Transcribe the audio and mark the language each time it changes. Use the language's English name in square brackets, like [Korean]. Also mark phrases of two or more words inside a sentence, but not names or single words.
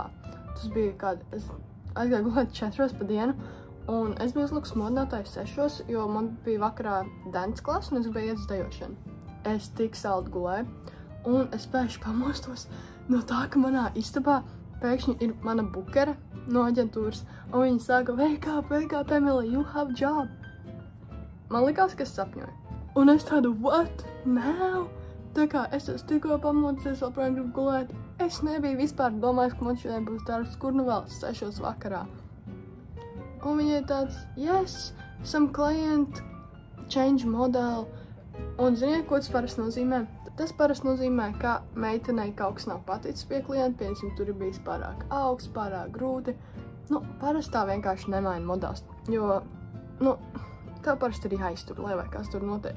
[Latvian] Tas bija es aizgāju gulēt 4 pa dienu, un es biju uzlikus modinātāju 6, jo man bija vakarā dance klasa un es gribēju iet uz dejošanu. Es tik saldi gulēju, un es pēkšņi pamostos no tā, ka manā istabā pēkšņi ir mana bukere no aģentūras, un viņa sāka, [English] wake up, Emily, you have job. [Latvian] Man likās, ka es sapņoju. Un es tādu, [English] what? Now? [Latvian] Tā kā es tikko pamodusies, vēl projām gribu gulēt. Es nebiju vispār domājis, ka man šodien būs darbs, kur nu vēl 6 vakarā. Un viņa ir tāds, [English] yes, some client change model. [Latvian] Un ziniet, ko tas parasti nozīmē? Tas parasti nozīmē, ka meitenei kaut kas nav paticis pie klienta, piemēram, tur ir bijis pārāk augsts, pārāk grūti. Nu, parasti tā vienkārši nemaina modās, jo, tev parasti ir jāiztur, lai vai kas tur notiek.